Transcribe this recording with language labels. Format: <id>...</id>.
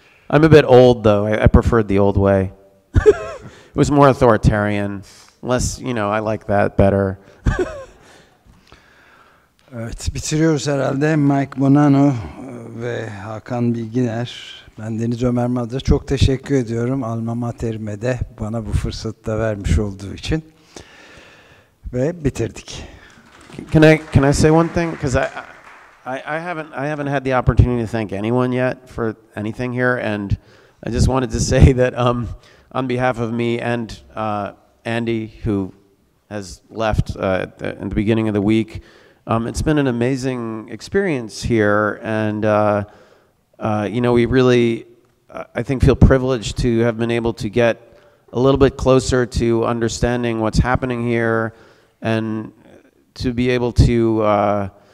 <en>I'm a bit old though. I preferred the old way. It was more authoritarian. Less, I like that better.</en> <tr>Evet, bitiriyoruz herhalde. Mike Bonanno ve Hakan Bilginer. Ben Deniz Ömer Madra. Çok teşekkür ediyorum alma materime de bana bu fırsatı da vermiş olduğu için. Ve bitirdik.</tr> <en>Can I say one thing? Because I haven't had the opportunity to thank anyone yet for anything here, and I just wanted to say that on behalf of me and Andy, who has left in the beginning of the week, it's been an amazing experience here, and we really, I think, feel privileged to have been able to get a little bit closer to understanding what's happening here, and to be able to</en>